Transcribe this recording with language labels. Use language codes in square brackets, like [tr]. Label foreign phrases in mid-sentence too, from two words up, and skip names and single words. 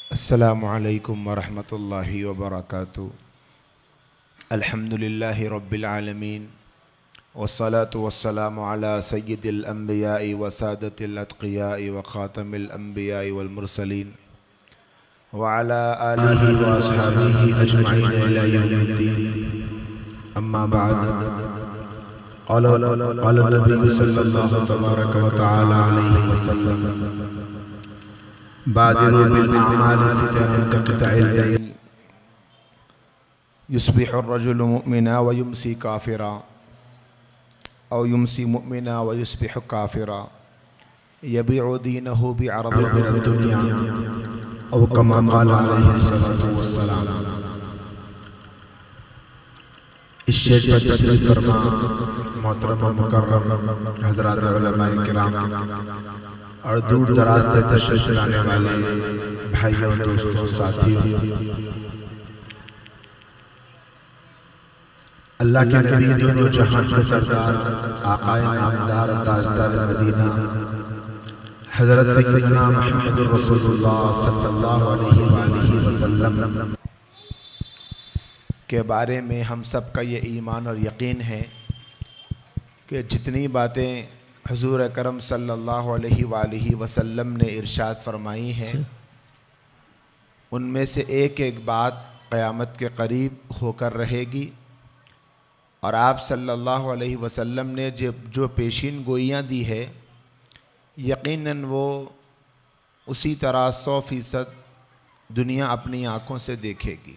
[ar] السلام عليكم ورحمة الله وبركاته. الحمد لله رب العالمين والصلاة والسلام على سيد الأنبياء وسادة الأتقياء وخاتم الأنبياء والمرسلين وعلى آله وأصحابه أجمعين إلى يوم الدين. أما بعد. قال النبي صلى الله تبارك وتعالى عليه وسلم بادروا بالأعمال فتنا كقطع الليل يصبح الرجل مؤمنا ويمسي كافرا أو يمسي مؤمنا ويصبح كافرا يبيع دينه بعرض من الدنيا أو كما قال عليه الصلاة والسلام. [ur] اس شیر پر تشریف فرما محترم مکرم حضرات علمائے کرام اور دور دراز سے تشریف لانے والے بھائیوں، دوستوں، ساتھیوں، اللہ کے نبی دونوں جہاں کے سردار آقائے نامدار تاجدار مدینہ حضرت [ar] سيدنا محمد رسول الله صلى الله عليه وسلم [ur] کے بارے میں ہم سب کا یہ ایمان اور یقین ہے کہ جتنی باتیں حضور اکرم [ar] صلى الله عليه وسلم [ur] نے ارشاد فرمائی ہیں ان میں سے ایک ایک بات قیامت کے قریب ہو کر رہے گی اور آپ [ar] صلى الله عليه وسلم [ur] نے جو پیشین گوئیاں دی ہے یقیناً وہ اسی طرح 100% دنیا اپنی آنکھوں سے دیکھے گی.